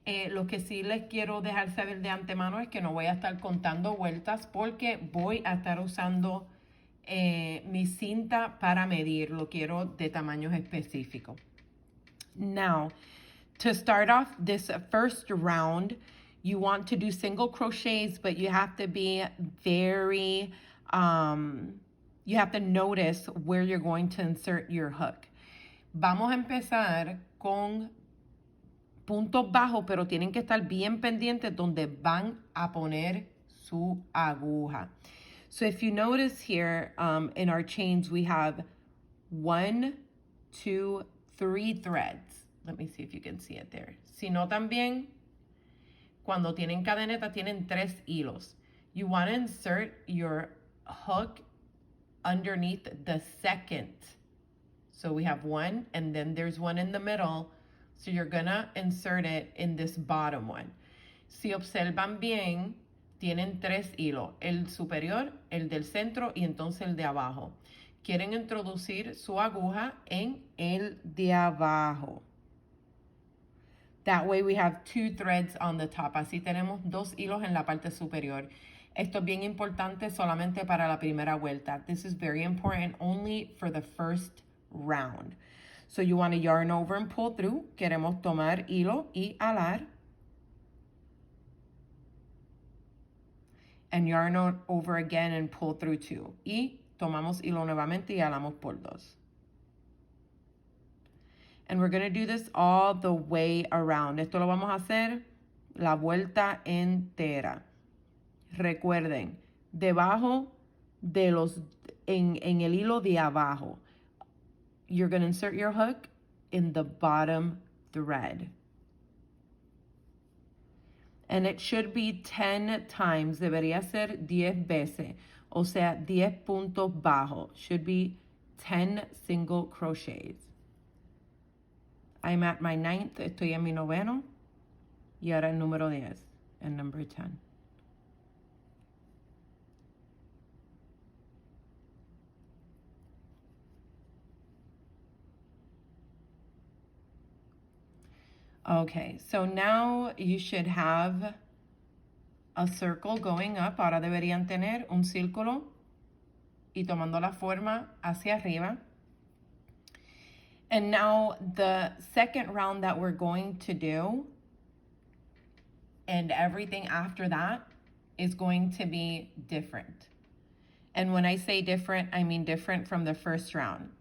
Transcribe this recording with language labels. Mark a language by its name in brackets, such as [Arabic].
[Spanish] Lo que sí les quiero dejar saber de antemano es que no voy a estar contando vueltas porque voy a estar usando mi cinta para medir. Lo quiero de tamaños específicos. [English] Now, to start off this first round, you want to do single crochets, but you have to be very, you have to notice where you're going to insert your hook. [Spanish] Vamos a empezar con puntos bajos, pero tienen que estar bien pendientes donde van a poner su aguja. [English] So if you notice here in our chains, we have 1, 2, 3 threads. Let me see if you can see it there. [Spanish] Si no, también, cuando tienen cadeneta, tienen 3 hilos. [English] You want to insert your hook underneath the second. So we have 1, and then there's 1 in the middle. So you're gonna insert it in this bottom one. [Spanish] Si observan bien, tienen 3 hilos. El superior, el del centro y entonces el de abajo. Quieren introducir su aguja en el de abajo. [English] That way we have 2 threads on the top. [Spanish] Así tenemos 2 hilos en la parte superior. Esto es bien importante solamente para la primera vuelta. [English] This is very important only for the first round. So you want to yarn over and pull through. [Spanish] Queremos tomar hilo y alar. [English] And yarn over again and pull through 2. [Spanish] Y tomamos hilo nuevamente y alamos por 2. [English] And we're going to do this all the way around. [Spanish] Esto lo vamos a hacer la vuelta entera. Recuerden, debajo de los, en el hilo de abajo, [English] you're going to insert your hook in the bottom thread. And it should be 10 times. [Spanish] Debería ser 10 veces. O sea, 10 puntos bajos. [English] Should be 10 single crochets. I'm at my 9th. [Spanish] Estoy en mi 9º. Y ahora el número 10. [English] And number 10. Okay, so now you should have a circle going up. [Spanish] Ahora deberían tener un círculo y tomando la forma hacia arriba. [English] And now the second round that we're going to do and everything after that is going to be different. And when I say different, I mean different from the first round.